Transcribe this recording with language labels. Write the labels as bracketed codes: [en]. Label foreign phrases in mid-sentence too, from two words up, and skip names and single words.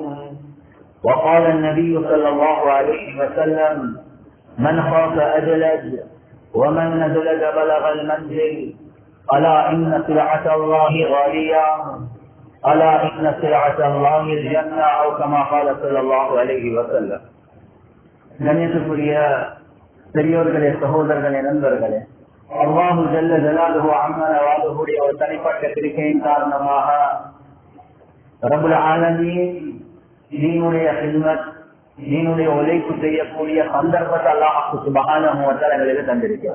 [ar] وقال النبي صلى الله عليه وسلم: من خاف أدلج ومن ندلج بلغ المنزل ألا إن سلعة الله غالية ألا إن سلعة الله الجنة أو كما قال صلى الله عليه وسلم. [ta] கண்ணியத்துக்குரிய பெரியோர்களே, சகோதரர்களே, நண்பர்களே, [ar] الله جل جلاله [ta] அம்மன வாலுஹுடைய ஒரு தனிப்பட்ட கிருபையின் காரணமாக [ar] رب العالمين [ta] தீனுடைய ஹித்மத், தீனுடைய உழைப்பு செய்யக்கூடிய சந்தர்ப்பத்தை [ar] الله سبحانه وتعالى [ta] எங்களுக்கு தந்திருக்கிறார்.